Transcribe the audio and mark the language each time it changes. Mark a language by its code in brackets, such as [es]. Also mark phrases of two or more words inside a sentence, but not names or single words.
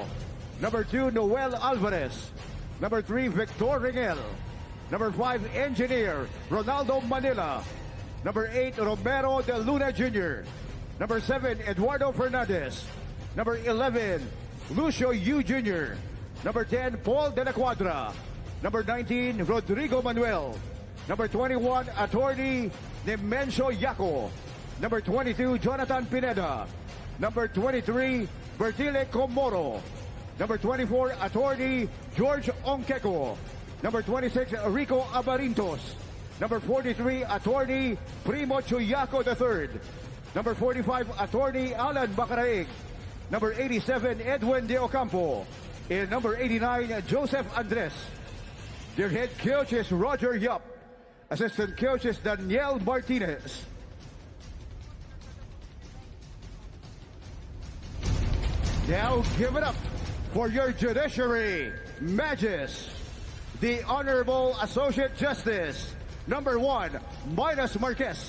[en] Number 2, Noel Alvarez. Number 3, Victor Ringel. Number 5, Engineer Ronaldo Manila. Number 8, Romero de Luna Jr. Number 7, Eduardo Fernandez. Number 11, Lucio Yu Jr. Number 10, Paul de la Cuadra. Number 19, Rodrigo Manuel. Number 21, Attorney Nemencio Yaco. Number 22, Jonathan Pineda. Number 23, Bertile Comoro. Number 24, Attorney George Onqueco. Number 26, Rico Abarintos. Number 43, Attorney Primo Chuyaco III. Number 45, Attorney Alan Bacaraig. Number 87, Edwin De Ocampo. And number 89, Joseph Andres. Their head coach is Roger Yup. Assistant coach is Daniel Martinez. Now give it up for your Judiciary Magis, the Honorable Associate Justice, number 1, Midas Marquez.